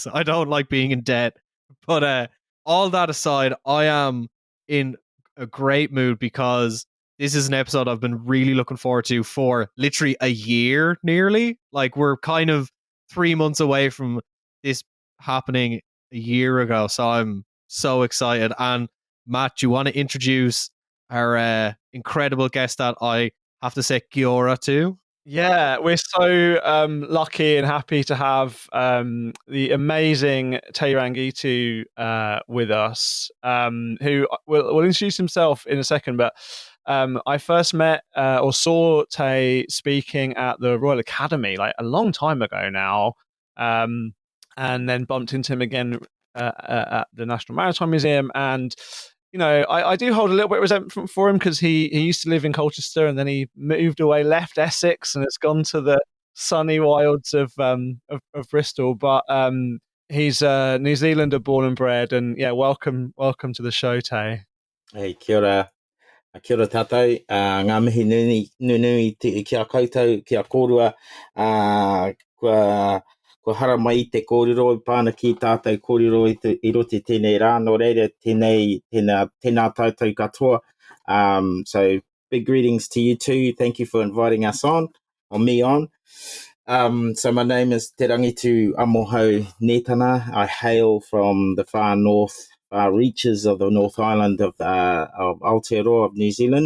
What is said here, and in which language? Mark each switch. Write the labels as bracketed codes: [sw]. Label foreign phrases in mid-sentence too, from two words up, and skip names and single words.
[en] I don't like being in debt. But all that aside, I am in a great mood because this is an episode I've been really looking forward to for literally a year nearly. Like, we're kind of 3 months away from this happening a year ago. So I'm so excited. And Matt, do you want to introduce our incredible guest that I have to say [mi] kia ora [en] to? Yeah, we're so lucky and happy to have the amazing Te Rangitu with us, who will introduce himself in a second. But I first met or saw Te speaking at the Royal Academy like a long time ago now, and then bumped into him again at the National Maritime Museum. And I do hold a little bit of resentment for him because he used to live in Colchester and then he moved away, left Essex, and has gone to the sunny wilds of Bristol. But he's a New Zealander born and bred, and yeah, welcome to the show, Tay. [mi] Hey, kia ora. Kia ora tātou. Ngā mihi nunui ki a koutou, ki a kōrua. Kua hara mai I te kōrero I pāna ki tātou kōrero I roti tēnei rā. Nō reira, tēnā tātou katoa. [en] So, big greetings to you too. Thank you for inviting us on, or me on. So my name is Te Rangitu Netana. I hail from the far north reaches of the North Island of Aotearoa of New Zealand.